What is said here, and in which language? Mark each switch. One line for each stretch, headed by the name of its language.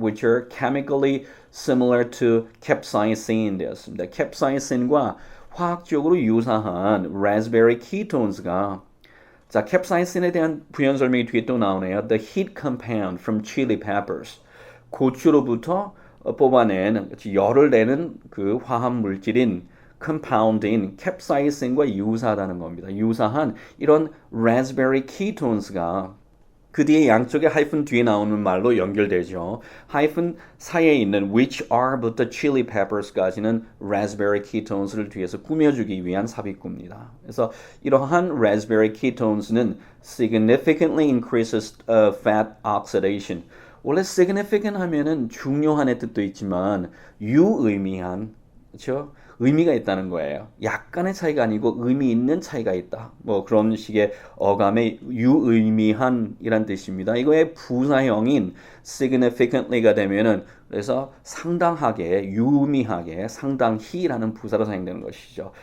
English: which are chemically similar to capsaicin
Korean: 되었습니다. capsaicin과 화학적으로 유사한 raspberry ketones가 자, capsaicin에 대한 부연 설명이 뒤에 또 나오네요.
English: The heat compound from chili peppers.
Korean: 고추로부터 뽑아낸 열을 내는 그 화학 물질인 compound인 capsaicin과 유사하다는 겁니다. 유사한 이런 raspberry ketones가 그 뒤에 양쪽에 하이픈 뒤에 나오는 말로 연결되죠. 하이픈 사이에 있는 which are부터 chili peppers까지는 raspberry ketones를 뒤에서 꾸며주기 위한 삽입구입니다. 그래서 이러한
English: raspberry ketones는 significantly increases fat oxidation.
Korean: 원래 significant 하면은 중요한의 뜻도 있지만 유의미한, 그렇죠? 의미가 있다는 거예요. 약간의 차이가 아니고 의미 있는 차이가 있다. 뭐 그런 식의 어감의 유의미한이란 뜻입니다. 이거의 부사형인 significantly가 되면은 그래서 상당하게, 유의미하게, 상당히라는 부사로 사용되는 것이죠.